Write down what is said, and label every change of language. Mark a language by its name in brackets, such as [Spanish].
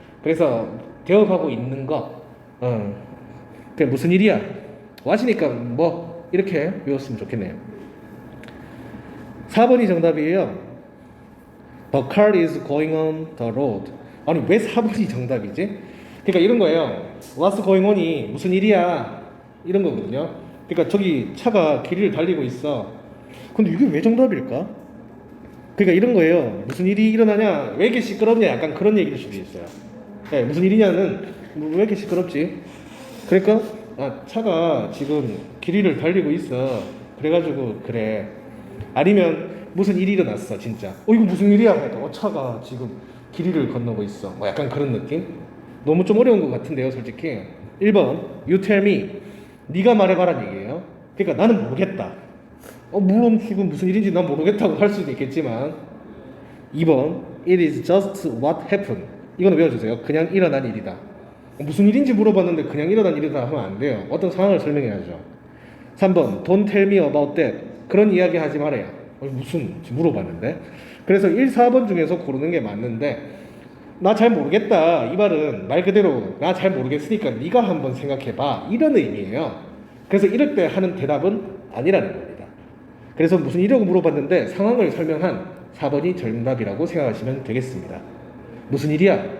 [Korean] 그래서 되어가고 있는 거. 그게 무슨 일이야? what이니까 뭐 이렇게 외웠으면 좋겠네요. 4번이 정답이에요. [English] The car is going on the road. [Korean] 아니 왜 4번이 정답이지? 그러니까 이런 거예요. [English] What's going on [Korean] 이 무슨 일이야? 이런 거거든요. 그러니까 저기 차가 길을 달리고 있어. 근데 이게 왜 정답일까? 그러니까 이런 거예요. 무슨 일이 일어나냐? 왜 이렇게 시끄럽냐? 약간 그런 얘기일 수도 있어요. 네, 무슨 일이냐는 왜 이렇게 시끄럽지? 그러니까 차가 지금 길 위를 달리고 있어. 그래가지고 그래. 아니면 무슨 일이 일어났어 진짜. 이거 무슨 일이야? 그러니까 차가 지금 길 위를 건너고 있어. 뭐 약간 그런 느낌? 너무 좀 어려운 것 같은데요 솔직히. [English] 1번 You tell me. [Korean] 네가 말해봐란 얘기예요. 그러니까 나는 모르겠다. 물론 지금 무슨 일인지 난 모르겠다고 할 수도 있겠지만. [English] 2번 It is just what happened. [Korean] 이거는 외워주세요. 그냥 일어난 일이다. 무슨 일인지 물어봤는데 그냥 일어난 일이다 하면 안 돼요. 어떤 상황을 설명해야죠. [English] 3번 Don't tell me about that. [Korean] 그런 이야기 하지 말아요. 무슨 물어봤는데. 그래서 1, 4번 중에서 고르는 게 맞는데 나 잘 모르겠다 이 말은 말 그대로 나 잘 모르겠으니까 네가 한번 생각해봐 이런 의미예요. 그래서 이럴 때 하는 대답은 아니라는 겁니다. 그래서 무슨 일이라고 물어봤는데 상황을 설명한 4번이 정답이라고 생각하시면 되겠습니다. 무슨 일이야?